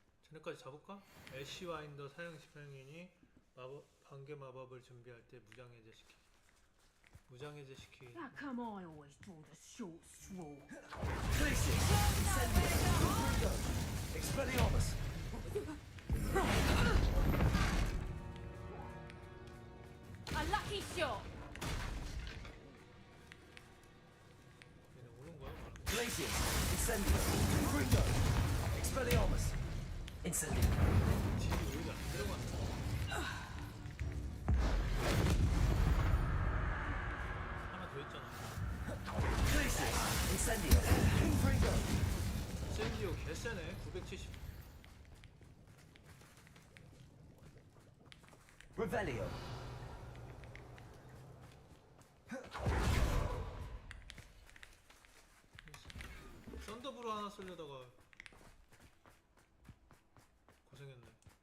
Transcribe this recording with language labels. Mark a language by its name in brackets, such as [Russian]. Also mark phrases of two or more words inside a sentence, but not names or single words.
[Korean] 쟤네까지 잡을까? 애쉬 와인더 사형 집행인이 반개 마법을 준비할 때 무장해제시키. [English] How come I always draw the short straw? Places! Incendio! Expelliarmus! A lucky shot! [Korean] 얘네 오는 거야? 바로. [English] Glacius! Incendio! Gringo! Expelliarmus! Incendio! [Korean] 딜이 오히려 안 들어갔어. 하나 더 있잖아. Glacius! Incendio! Gringo! 샌디오 개쎄네. 970. [English] Revelio! [Korean] 썬더브로 하나 쓰려다가 고생했네.